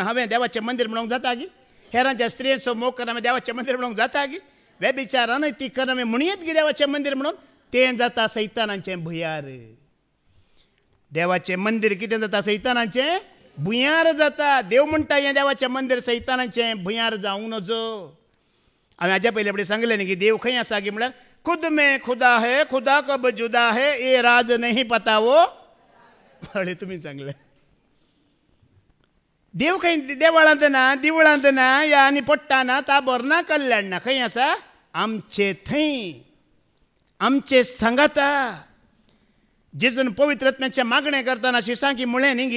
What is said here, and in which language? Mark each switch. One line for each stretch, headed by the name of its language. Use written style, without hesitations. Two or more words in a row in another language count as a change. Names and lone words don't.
Konkani: हांवें देवाचें मंदीर म्हणूंक जाता की हेरांच्या स्त्रियांचो मोग करून हांवें देवाचें मंदीर म्हणूंक जाता की वेबिचार अनैतीक करून हांवें म्हणयत की देवाचें मंदीर म्हणून तें जाता सैतानाचें भुंयार देवाचें मंदीर कितें जाता सैतानाचें भुंयार जाता देव म्हणटा हें देवाचें मंदीर सैतानाचें भुंयार जावंक नजो हांवें हाज्या पयले फुडें सांगलें न्ही की देव खंय आसा की म्हळ्यार
Hindi: खुद में खुदा है खुदा कब जुदा है ये राज नहीं पता
Konkani: वो हळी तुमी सांगलें देव खंय देवळांत ना दिवळांत ना या आनी पडटा ना ताबोर ना कल्याण ना खंय आसा आमचे थंय आमचे सांगाता जेजून पवित्र आत्म्याचें मागणें करतना शिसांकी म्हळें न्ही